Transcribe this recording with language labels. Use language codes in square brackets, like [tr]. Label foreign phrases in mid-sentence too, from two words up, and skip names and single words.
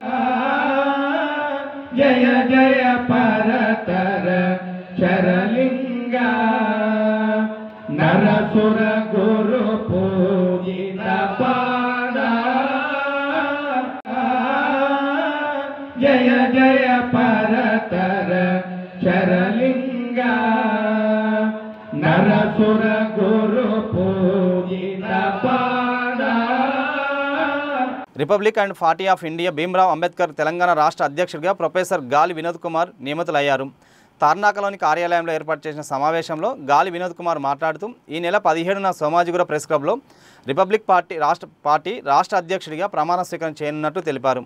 [sa] जय जय परतर चरलिंगा नरसुर गुरु पूजित पादा जय जय परतर चरलिंगा नरसुर गुरु पूजित पादा। [te] రిపబ్లిక్ అండ్ పార్టీ ఆఫ్ ఇండియా భీమ్రావ్ అంబేద్కర్ తెలంగాణ రాష్ట్ర అధ్యక్షుడిగా ప్రొఫెసర్ గాలి వినోద్ కుమార్ నియమితులయ్యారు. తార్నాకలోని కార్యాలయంలో ఏర్పాటు చేసిన సమావేశంలో గాలి వినోద్ కుమార్ మాట్లాడుతూ ఈ నెల 17న సోమాజిగూడ ప్రెస్ క్లబ్లో రిపబ్లిక్ పార్టీ రాష్ట్ర అధ్యక్షుడిగా ప్రమాణ స్వీకారం చేయనున్నట్టు తెలిపారు.